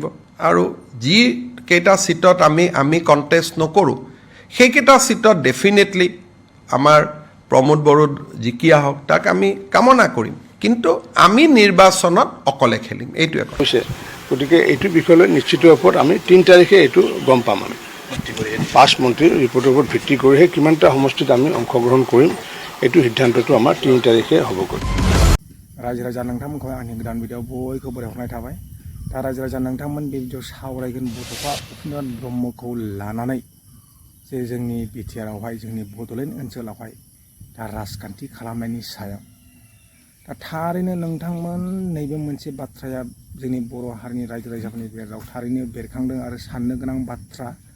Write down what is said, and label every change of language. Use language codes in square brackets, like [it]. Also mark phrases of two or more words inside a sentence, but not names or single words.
[as] আৰু যিকেইটা সিটত আমি কণ্টেষ্ট নকৰোঁ, সেইকেইটা সিটত ডেফিনেটলি আমাৰ প্ৰমোদ বড়ো জিকি আহক, তাক আমি কামনা কৰিম, কিন্তু আমি নিৰ্বাচনত অকলে খেলিম, এইটোৱে হৈছে। গতিকে এইটো বিষয়লৈ নিশ্চিত ওপৰত আমি 3 তাৰিখে এইটো গম পাম। আমি 5 মন্ত্ৰীৰ ৰিপৰ্টৰ ওপৰত ভিত্তি কৰিহে কিমানটা সমষ্টিত আমি অংশগ্ৰহণ কৰিম, এইটো সিদ্ধান্তটো আমাৰ 3 তাৰিখে হ'বগৈ। [brx] रायजो राजा नोंथांमोनखौ आंनि गोदान भिडिअ बयखौबो बरायहरनाय थाबाय। दा रायजो राजा नोंथांमोन बे भिडिअ सावरायगोन बड'फा उपेन्द्रनाथ ब्रह्मखौ लानानै जे जोंनि बिटिआरआवहाय जोंनि बड'लेण्ड ओनसोलावहाय दा राजखान्थि खालामनायनि सायाव दा थारैनो नोंथांमोन नैबे मोनसे बाथ्राया जोंनि बर' हारिनि रायजो राजाफोरनि गेजेराव थारैनो बेरखांदों आरो साननो गोनां बाथ्रा